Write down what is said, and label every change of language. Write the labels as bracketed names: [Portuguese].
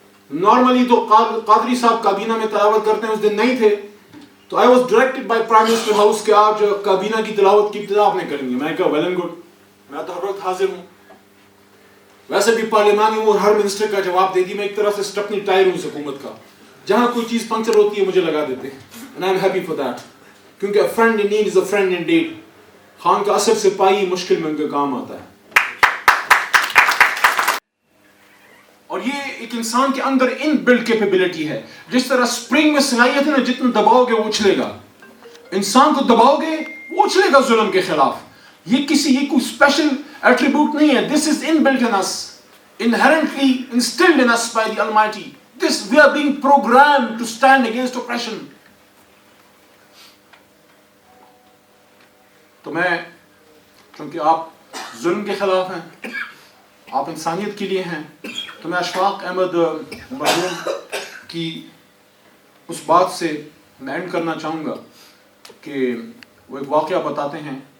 [Urdu] Normally تو قادری صاحب کابینہ میں تلاوت کرتے ہیں, اس دن نہیں تھے تو [English] I was directed by Prime Minister House [Urdu] کہ آج کابینہ کی تلاوت کی ابتدا آپ نے کرنی ہے. میں نے کہا [English] well and good, [Urdu] میں تو ہر وقت حاضر ہوں. ویسے بھی پارلیمانی ہوں اور ہر منسٹر کا جواب دے دی. میں ایک طرح سے اسٹپنی ٹائر ہوں اس حکومت کا, جہاں کوئی چیز پنکچر ہوتی ہے مجھے لگا دیتے ہیں. [English] and I'm happy for that, کیونکہ a friend in need is a friend indeed. [Urdu] Khan کا اثر سپاہی مشکل میں ان کے کام آتا ہے. اور یہ ایک انسان کے اندر ان بلڈ کیپیبلٹی ہے. جس طرح سپرنگ میں صلاحیت ہے نا, جتنا دباؤ گے وہ اچھلے گا. انسان کو دباؤ گے وہ اچھلے گا ظلم کے خلاف. یہ کوئی اسپیشل ایٹریبیوٹ نہیں ہے. [English] This is inbuilt in us, inherently instilled in us by the Almighty. We are being programmed to stand against oppression. [Urdu] تو میں, چونکہ آپ ظلم کے خلاف ہیں, آپ انسانیت کے لیے ہیں, تو میں اشفاق احمد مرحوم کی اس بات سے میں اینڈ کرنا چاہوں گا کہ وہ ایک واقعہ بتاتے ہیں.